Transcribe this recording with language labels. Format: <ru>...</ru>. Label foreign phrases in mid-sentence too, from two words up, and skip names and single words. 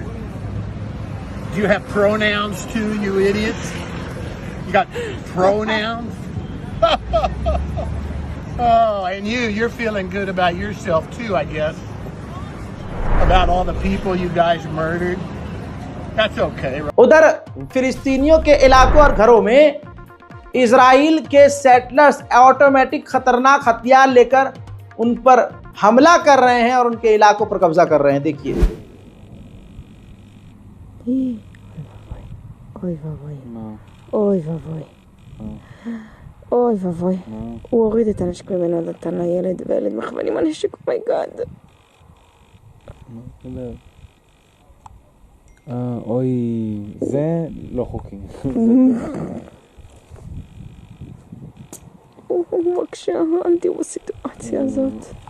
<en>Do you have pronouns too, you idiots? You got pronouns? Oh, and you're feeling good about yourself too, I guess. About all the people you guys murdered. That's okay.</en> <hi>उधर फिलिस्तीनियों के इलाकों और घरों में इजराइल के</hi> <en>settlers automatic</en> <hi>खतरनाक हथियार लेकर उन पर हमला कर रहे हैं और उनके इलाकों पर कब्जा कर रहे हैं। देखिए,</hi> <he>אוי ואבוי, הוא הוריד את הנשק ממנו, נתן לילד והילד מכוונים הנשק, אוי גאד. אוי, זה לא חוקי. בבקשה, אל תראו בסיטואציה הזאת.</he>